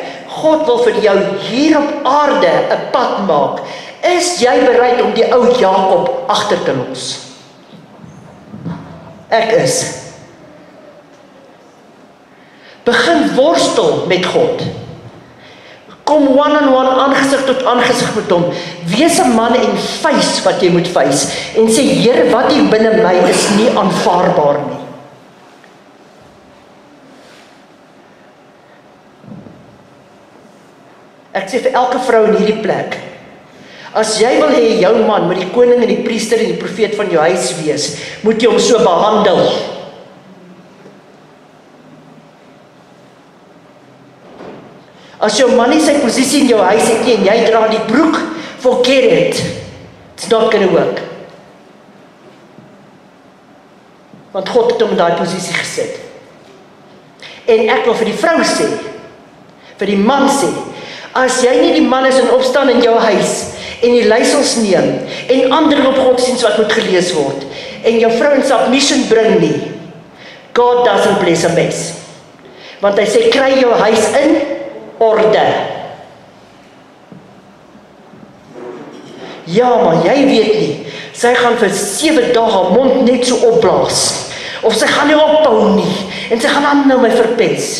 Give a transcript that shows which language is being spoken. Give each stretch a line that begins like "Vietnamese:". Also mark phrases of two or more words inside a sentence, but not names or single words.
Afrikaans: God wil vir jou hier op aarde 'n pad maak. Is jy bereid om die ou Jakob agter te los? Ek is. Begin worstel met God.
English: Kom one-on-one,
Afrikaans: aangesig tot aangesig met hom. Wees 'n man en face wat jy moet face. En sê, Here, wat hier binne my is nie aanvaarbaar nie. Ek sê vir elke vrou in hierdie plek, as jy wil hê jou man met die koning en die priester en die profeet van jou huis wees, moet jy hom so behandel. As jou man nie sy posisie in jou huis het nie en jy dra die broek,
English: forget it. It's not gonna work.
Afrikaans: Want God het hom in daai posisie gesit. En ek wil vir die vrou sê, vir die man sê, as jy nie die man is in opstaan in jou huis, en die leiersels neem, en ander op godsdienst wat moet gelees word, en jou vrou
English: in submission
Afrikaans: bring nie,
English: God doesn't bless a mess.
Afrikaans: Want hy sê, kry jou huis in orde. Ja, maar jy weet nie, sy gaan vir 7 dae haar mond net so opblaas, of sy gaan nie ophou nie, en sy gaan aan nou my verpes.